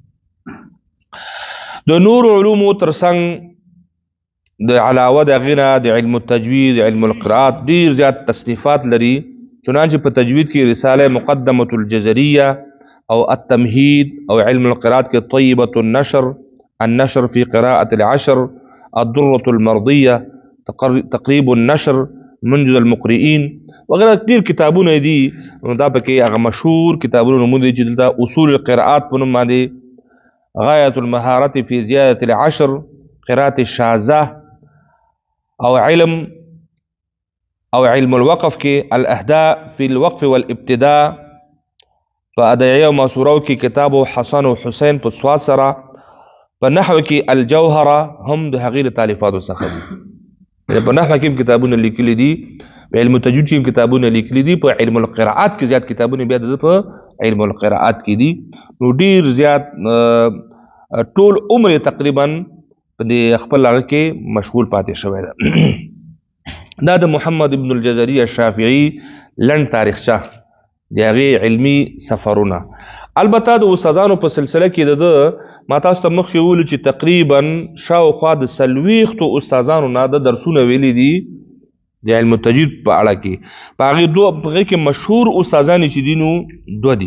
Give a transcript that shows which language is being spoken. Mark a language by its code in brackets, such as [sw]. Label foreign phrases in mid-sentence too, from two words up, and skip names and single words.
[ps] د نور علومو تر څنګ د علاوه د هغې نه د علم التجوید علم القرات ډېر زیات تصنیفات لري. چنانچه په تجوید کې رساله مقدمة الجزریه او التمهید او علم القرات کې طیبة النشر في قراءة العشر الدرة المرضیه تقریب النشر منجز المقرئین وغیرہ ډېر کتابونه دي. دا پکې هغه مشهور کتابونه نومونه دي چې دلته اصول القراءات په نوم باندې غایة المهارة في زیادة العشر قراءة الشاذة او علم الوقف کې الاهداء في الوقف والابتداء په ادعیه او مسورو کې کتاب حسن او حسین په سواد سره په نحو کې الجوهره هم د هغې تالیفاتو څخه دي. په نحو کې کتابونه لیکلي دي، په علم التجوید کې کتابونه لیکلي دي، په علم القراءات کې زیات کتابونه بیا د په علم القراءات کې دي. نو ډېر زیات ټول عمر تقریبا په دې خپل هغه کې مشغول پاتې شوی ده. دا د محمد ابن الجزري الشافعي لنډ تاریخچه د هغې علمي سفرونه. البته د استادانو په سلسله کې د ما تاسو ته مخکې وویلو چې تقریبا شاوخوا د 40 استادانو نه د درسونه ویلي دي د علم التجوید په اړه کې. په هغې کې مشهور استادان چې دي نو 2 دي.